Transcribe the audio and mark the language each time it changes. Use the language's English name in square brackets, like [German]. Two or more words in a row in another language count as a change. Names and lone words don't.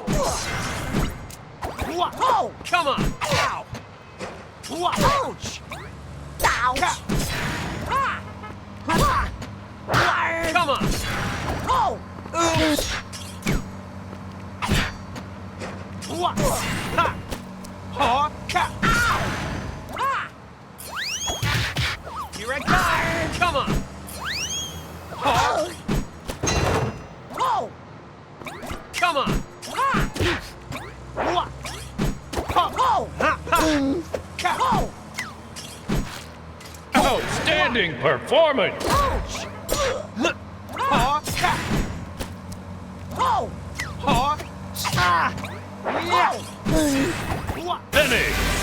[English] Oh! Come on! Ow! Ouch! Ouch! Come on! Oh! Oops! What? Ha! Ha! Ka! Here I come! Come on! Ha! Oh! Come on! What? Ha! Oh! Ha! Ha! Ka! Oh! Outstanding performance! Ouch! Ha! Ka! Oh! Ha! Ah! Yeah! What? Finish!